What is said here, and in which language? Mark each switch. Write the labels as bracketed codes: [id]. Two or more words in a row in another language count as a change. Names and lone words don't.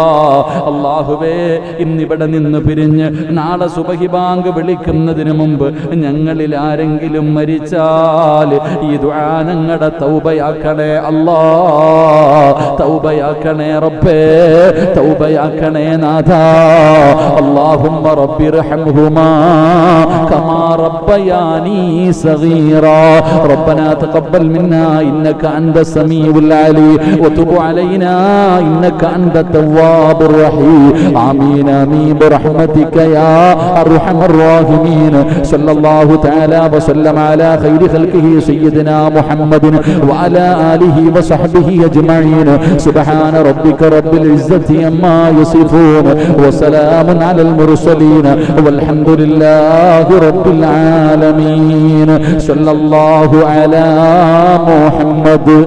[ml] അല്ലാഹുവേ ഇന്നിവിടെ നിന്ന് പിരിഞ്ഞ് നാളെ സുബഹി ബാങ്ക് വിളിക്കുന്നതിന് മുമ്പ് ഞങ്ങളിൽ ആരെങ്കിലും മരിച്ചാൽ ഈ ദുആ ഞങ്ങളുടെ തൗബയാക്കണേ അല്ലാ. തൗബയാക്കണേ റബ്ബേ. തൗബയാക്കണേ നാഥാ. [ar] اللهم رب ارحمهما كما ربياني صغيرا. ربنا تقبل منا إنك أنت السميع العليم وتب علينا إنك أنت التواب الرحيم آمين آمين برحمتك يا أرحم الراحمين صلى الله تعالى وسلم على خير خلقه سيدنا محمد وعلى آله وصحبه أجمعين سبحان ربك رب العزة عما يصفون وسلام على المرسلين والحمد لله رب العالمين صلى الله على محمد